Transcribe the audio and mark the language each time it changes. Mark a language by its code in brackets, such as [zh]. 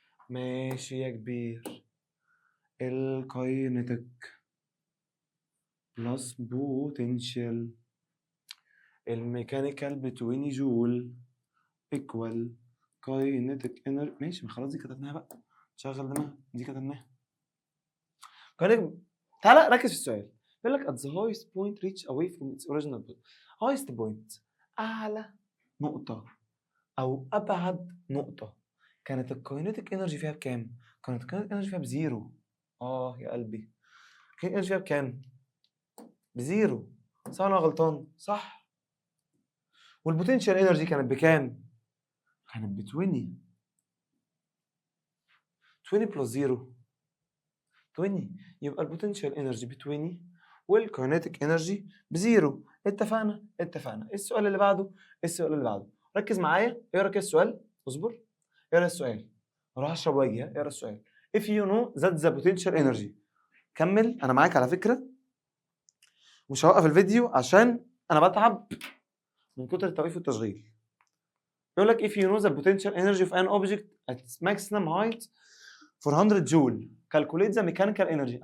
[ar] ماشي يا كبير. الكاينيتيك بلس بوتنشال، الميكانيكال ب 20 جول ايكوال كاينيتيك انرجي. ماشي، ما خلاص دي كتبناها بقى، شغل دماغك، دي كتبناها. كاينيتيك. تعالى ركز في السؤال. بيقول لك [en] at the highest point reach away from its original point. highest point [ar] اعلى نقطة او ابعد نقطة كانت الكاينيتيك انرجي فيها بكام؟ كانت الكاينيتيك انرجي فيها بزيرو. يا قلبي، الكاينيتيك انرجي فيها بكام؟ بزيرو. صح ولا أنا غلطان؟ صح. والبوتنشال انرجي كانت بكام؟ كانت ب 20. 20 بلس 0 20. يبقى البوتنشال انرجي ب 20 والكاينيتيك انرجي بزيرو. اتفقنا؟ اتفقنا. السؤال اللي بعده، السؤال اللي بعده، ركز معايا، اقرا كده السؤال، اصبر، اقرا السؤال، اروح اشرب واجي. اقرا السؤال. [en] if you know that the potential energy. [ar] كمل، انا معاك على فكره، مش هوقف الفيديو عشان انا بتعب من كتر التوقيف والتشغيل. يقول لك [en] if you know the potential energy of an object at its maximum height 400 joule calculate the mechanical energy.